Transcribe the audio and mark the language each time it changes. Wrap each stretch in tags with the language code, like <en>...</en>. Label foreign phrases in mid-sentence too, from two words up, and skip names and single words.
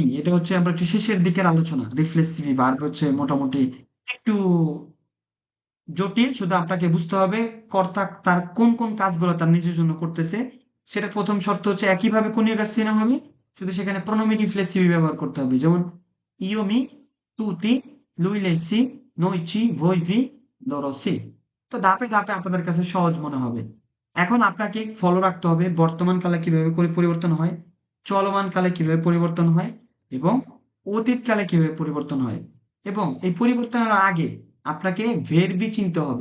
<bn>এটা হচ্ছে আমরা একটু শেষের দিকের আলোচনা। রিফ্লেক্সিভি ভার্ব হচ্ছে মোটামুটি একটু জটিল। শুধু আপনাকে বুঝতে হবে কর্তা তার কোন কোন কাজগুলো তার নিজের জন্য করতেছে। সেটা প্রথম শর্ত হচ্ছে একইভাবে কোনীয় কাজ চিহ্ন হবে, শুধু সেখানে</bn> <it>pronomi riflessivi</it> <bn>ব্যবহার করতে হবে।</bn> <it>যেমন io mi, tu ti, lui lei si, noi ci, voi vi, loro si।</it> <bn>তো ধাপে ধাপে আপনাদের কাছে সহজ মনে হবে। এখন আপনাকে ফলো রাখতে হবে বর্তমান কালে কিভাবে করে পরিবর্তন হয়, চলমান কালে কিভাবে পরিবর্তন হয়, এবং অতীত কালে কিভাবে পরিবর্তন হয়। এবং এই পরিবর্তনের আগে আপনাকে ভেরবি চিনতে হবে।</bn>